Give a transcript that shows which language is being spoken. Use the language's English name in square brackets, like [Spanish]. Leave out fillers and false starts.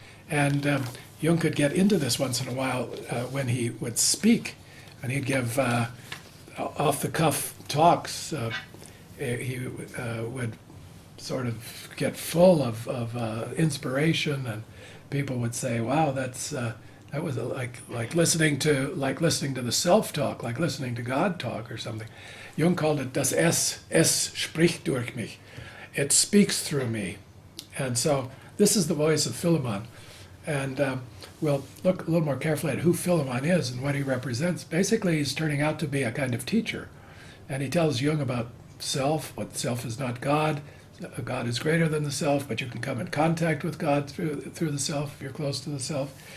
[English] And Jung could get into this once in a while when he would speak, and he'd give off-the-cuff talks. He would sort of get full of inspiration, and people would say, "Wow, that was like listening to the self talk, like listening to God talk or something." Jung called it [German] das Es spricht durch mich. [English] It speaks through me. And so this is the voice of Philemon. And we'll look a little more carefully at who Philemon is and what he represents. Basically, he's turning out to be a kind of teacher. And he tells Jung about self, what self is not God. God is greater than the self, but you can come in contact with God through the self if you're close to the self.